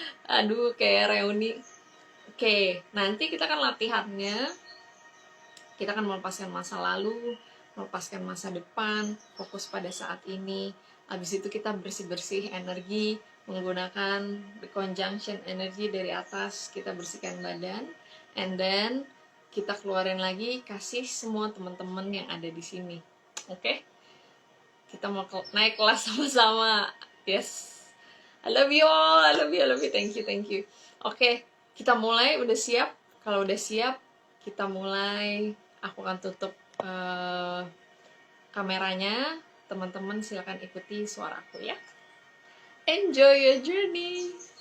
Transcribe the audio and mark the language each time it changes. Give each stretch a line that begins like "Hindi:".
Indonesian: Aduh, kayak reuni. Oke, nanti kita kan latihannya, kita akan melepaskan masa lalu, melepaskan masa depan, fokus pada saat ini. Habis itu kita bersih-bersih energi, menggunakan
English: the conjunction energy
Indonesian: dari atas, kita bersihkan badan,
English: and then
Indonesian: kita keluarin lagi, kasih semua teman-teman yang ada di sini. Oke? Kita mau naik kelas sama-sama.
English: Yes. I love you all, I love you, thank you.
Indonesian: Oke, kita mulai, udah siap? Kalau udah siap, kita mulai. Aku akan tutup kameranya. Teman-teman silakan ikuti suaraku ya.
English: Enjoy your journey.